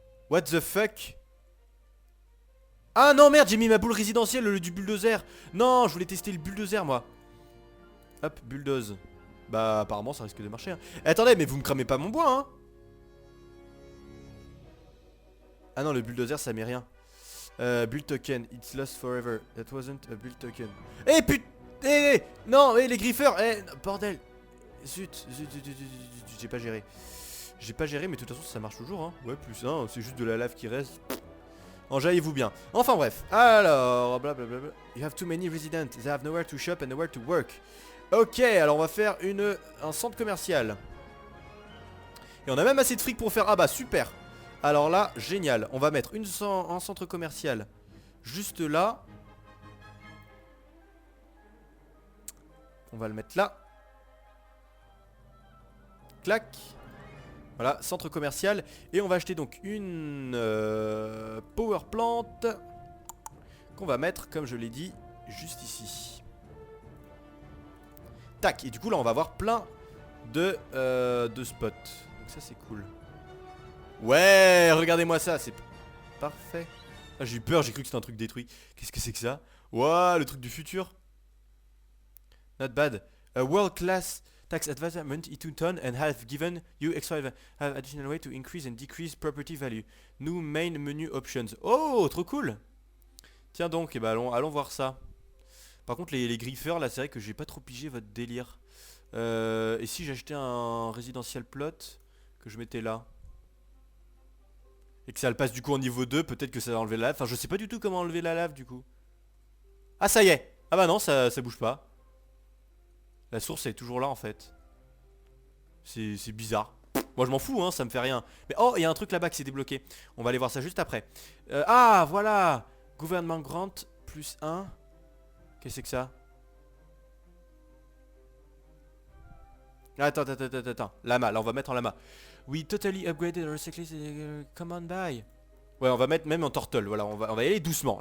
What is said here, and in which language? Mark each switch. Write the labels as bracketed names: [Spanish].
[English] What the fuck? [French] Ah non merde, j'ai mis ma boule résidentielle au lieu du bulldozer. Non, je voulais tester le bulldozer moi. Hop, bulldoze. Bah apparemment ça risque de marcher, hein. Attendez, mais vous me cramez pas mon bois, hein? Ah non, le bulldozer ça met rien. [English] Build token, it's lost forever. That wasn't a build token. [French] Eh putain, non, les griffeurs, bordel. Zut, j'ai pas géré. J'ai pas géré, mais de toute façon ça marche toujours, hein. Ouais, plus 1, c'est juste de la lave qui reste. Enjaillez-vous bien. Enfin bref, alors, blablabla. [English] You have too many residents, they have nowhere to shop and nowhere to work. [French] Ok, alors on va faire un centre commercial. Et on a même assez de fric pour faire... Ah bah super. Alors là, génial. On va mettre un centre commercial juste là. On va le mettre là. Clac. Voilà, centre commercial. Et on va acheter donc une power plant qu'on va mettre, comme je l'ai dit, juste ici. Tac. Et du coup là on va avoir plein de spots. Donc ça c'est cool. Ouais, regardez-moi ça, c'est parfait. Ah, j'ai eu peur, j'ai cru que c'était un truc détruit. Qu'est-ce que c'est que ça? Ouah, le truc du futur. [English] Not bad. A world class tax advancement into ton and have given you extra have additional way to increase and decrease property value. New main menu options. [French] Oh, trop cool. Tiens donc, eh ben allons voir ça. Par contre les griffeurs là, c'est vrai que j'ai pas trop pigé votre délire. Et si j'achetais un residential plot que je mettais là et que ça le passe du coup en niveau 2, peut-être que ça va enlever la lave. Enfin je sais pas du tout comment enlever la lave du coup. Ah ça y est. Ah bah non, ça bouge pas. La source elle est toujours là en fait. C'est bizarre. Moi je m'en fous hein, ça me fait rien. Mais oh, il y a un truc là-bas qui s'est débloqué. On va aller voir ça juste après. Ah voilà. Gouvernement grant plus 1. Qu'est-ce que c'est que ça? Attends. Lama, là on va mettre en lama. [English] We totally upgraded our cyclist. Come on by. [French] Ouais, on va mettre même en turtle. Voilà, on va y aller doucement.